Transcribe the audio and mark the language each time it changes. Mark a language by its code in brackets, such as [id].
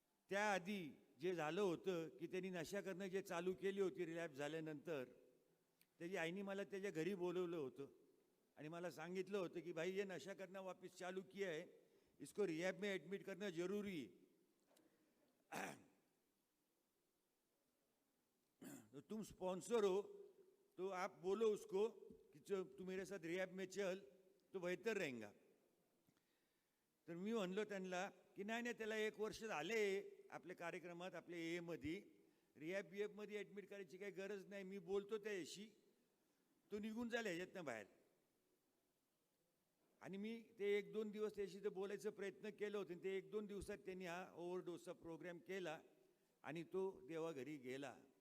[mr] त्याआधी जे झालं होतं की त्यांनी नशा करणं जे चालू केली होती रिलॅप्स झाल्यानंतर, त्याची आईने मला त्याच्या घरी बोलवलं होतं आणि मला सांगितलं होतं की [hi] भाई ये नशा करना वापस चालू किया है, इसको रिहैब में एडमिट करना जरूरी है. तो तुम स्पॉन्सर हो तो आप बोलो उसको कि तू मेरे साथ रिहैब में चल तो बेहतर रहेगा. [mr] तर मी म्हणलो त्यांना की नाही नाही, त्याला 1 वर्ष झाले आपल्या कार्यक्रमात, आपल्या एमध्ये रिहॅबमध्ये ॲडमिट करायची काही गरज नाही. मी बोलतो त्याशी, तो निघून जाईल ह्याच्यातनं बाहेर. आणि मी ते 1-2 दिवस त्याशी तर बोलायचा प्रयत्न केलं होतं. ते 1-2 दिवसात त्यांनी हा ओव्हरडोसचा प्रोग्राम केला आणि तो देवाघरी गेला.